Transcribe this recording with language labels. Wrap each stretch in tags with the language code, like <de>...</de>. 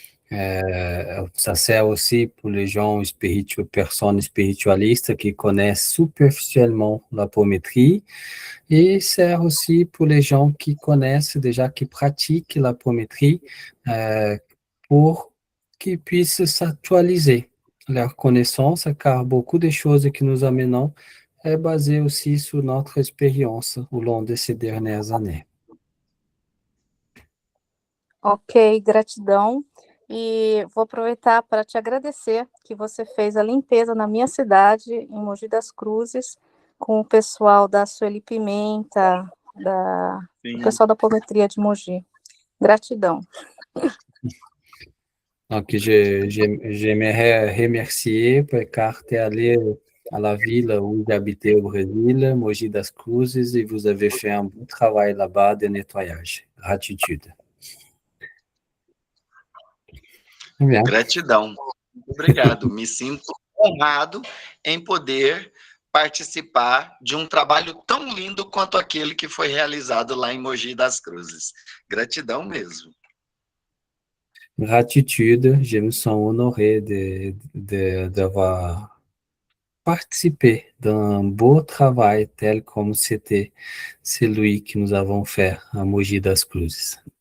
<fr>Ça sert aussi pour les gens personnes spiritualistes qui connaissent superficiellement l'apométrie, et sert aussi pour les gens qui connaissent déjà, qui pratiquent l'apométrie, pour qu'ils puissent s'actualiser leur connaissance, car beaucoup de choses que nous amenons est basé aussi sur notre expérience au long de ces dernières années.</fr> <pt>Ok, gratidão. E vou aproveitar para te agradecer que você fez a limpeza na minha cidade, em Mogi das Cruzes, com o pessoal da Sueli Pimenta, o pessoal da apometria de Mogi. Gratidão.</pt> <fr>Donc, j'aimerais remercier car tu es allé à la ville où j'habitais au Brésil, Mogi das Cruzes, et vous avez fait un bon travail là-bas de nettoyage. Gratitude. Bien.</fr> <pt>Gratidão. Muito obrigado. Me sinto honrado em poder participar de um trabalho tão lindo quanto aquele que foi realizado lá em Mogi das Cruzes. Gratidão mesmo.</pt> <fr>Gratitude, je me sens honoré d'avoir participé d'un beau travail tel comme c'était celui que nous avons fait à Mogi das Cruzes.</fr>